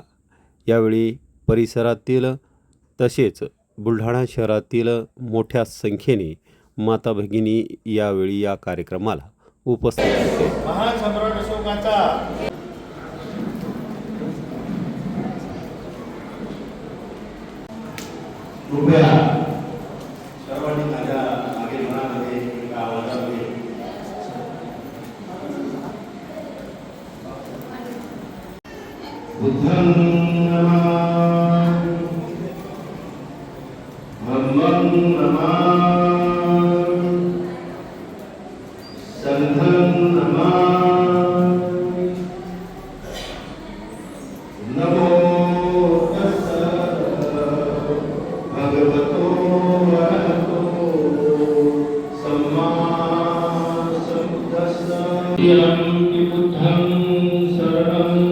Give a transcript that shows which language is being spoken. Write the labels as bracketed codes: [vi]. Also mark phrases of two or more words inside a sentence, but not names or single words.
[mr] यावेळी परिसरातील तसेच बुलढाणा शहरातील मोठ्या संख्येने माता भगिनी यावेळी या कार्यक्रमाला उपस्थित होते। महान सम्राट अशोकाचा कृपया सर्वांनी माझ्या मागील मनामध्ये एका आवाजामध्ये [pi] बुद्धं नमामि धम्मं नमामि संघं नमामि नमो भगवतो वरहतो सम्मा सम्बुद्धस्स यं बुद्धं शरणं